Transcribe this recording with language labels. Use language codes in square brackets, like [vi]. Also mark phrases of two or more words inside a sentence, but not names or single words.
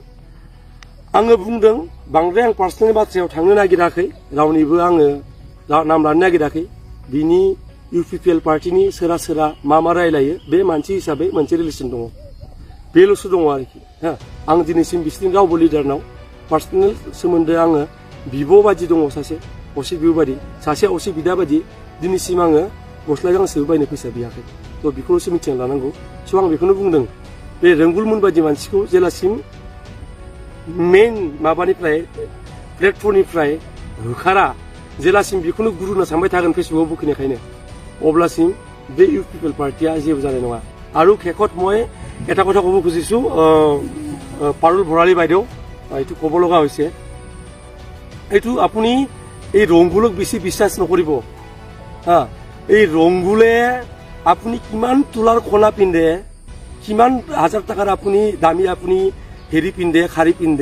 [brx] आङो बुंदों बांद्राय आं पार्सनेल बाथ्रायाव थांनो नागिराखै रावनिबो आङो नाम लानो नागिराखै बिनि इउपिपिएल पार्टिनि सोरा मा रायलायो बे मानसि हिसाबै मोनसे रिलेसन दङ बेल'सो दङ आरोखि आं दिनैसिम बिसोरनि रावबो लिडारनाव पार्सनेल सोमोन्दो आङो बिब' बादि दङ सासे असे बिब' बादि सासे असे बिदा बादि दिनैसिम आङो गस्ला गांसेबो बायनो फैसा बियाखै थ' बेखौल'सो मिथिना लानांगौ स' आं बेखौनो बुंदों बे रंगुलमोन बादि मानसिखौ जेलासिम मेन माबानिफ्राय प्लेटफर्मनिफ्राय होखारा जेलासिम बेखौनो गुरु होना सानबाय थागोन फेसबुकआव बोखिनायखायनो अब्लासिम बे इउपिपिएल पार्टिया जेबो जानाय नङा [as] আৰু শেষত মই এটা কথা ক'ব খুজিছো পাৰুল ভৰালী বাইদেউ এইটো ক'ব লগা হৈছে এইটো আপুনি এই ৰংগুলক বেছি বিশ্বাস নকৰিব এই ৰংগুলে আপুনি কিমান তোলাৰ কলা পিন্ধে কিমান হাজাৰ টাকাৰ আপুনি দামী আপুনি হেৰি পিন্ধে শাৰী পিন্ধে